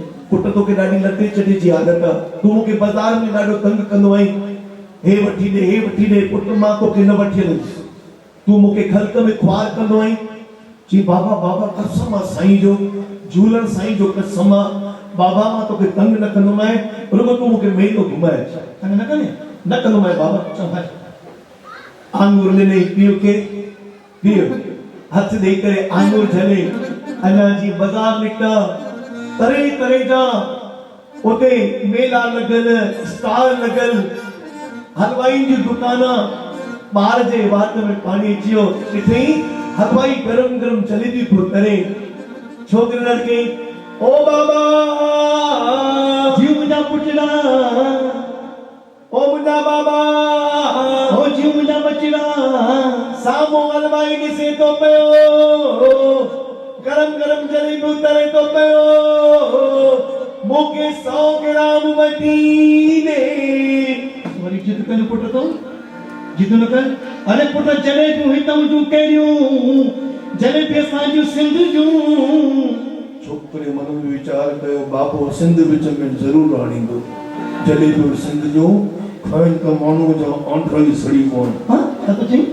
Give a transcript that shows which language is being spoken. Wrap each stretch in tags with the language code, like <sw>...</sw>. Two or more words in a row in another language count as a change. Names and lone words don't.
<sd>पुट तोखे ॾाढी लटे चटे जी आदत आहे तूं मूंखे बाज़ार में ॾाढो तंग कंदो आहीं हे वठी ॾे पुट मां तोखे न वठी हलंदुसि तूं मूंखे ख़ल्क में ख्वार कंदो आहीं। जी बाबा बाबा कसम आहे साईं जो झूलण साईं जो कसम आहे बाबा मां तोखे तंग न कंदोमांइ रुगो तूं मूंखे मेलो घुमाए तंग न कने न कंदोमांइ बाबा चल भाई आंगूर ॾिनई पीउ खे पीउ हथ ॾेई करे आंगूर झले अञा जी बाज़ार निकिता तरह तरह जा उते मेला लॻल स्टॉल लॻल हलवाई जी दुकान ॿार जे वात में पाणी अची वियो ॾिठई हलवाई गरम गरम जलेबी पियो तरे छोकिरी लड़के ओ बाबा जीव मुंहिंजा पुटड़ा ओ मुंहिंजा बाबा ओ जीव मुंहिंजा बचड़ा साम्हूं हलवाई ॾिसे थो पियो गरम गरम जलेबी तरे थो पियो मूंखे 100 ग्राम वठी ॾे वरी जिद कनि पुट तो जिद न कर अरे पुट जलेबियूं हितां जूं कहिड़ियूं जलेबी असांजूं सिंध जूं छोकिरे मन में वीचार कयो बाबो सिंध विच में ज़रूर आणींदो जलेबियूं सिंध जूं खाइण त माण्हू जा आंठड़ी सड़ी पवनि हां छा थो चई</sd>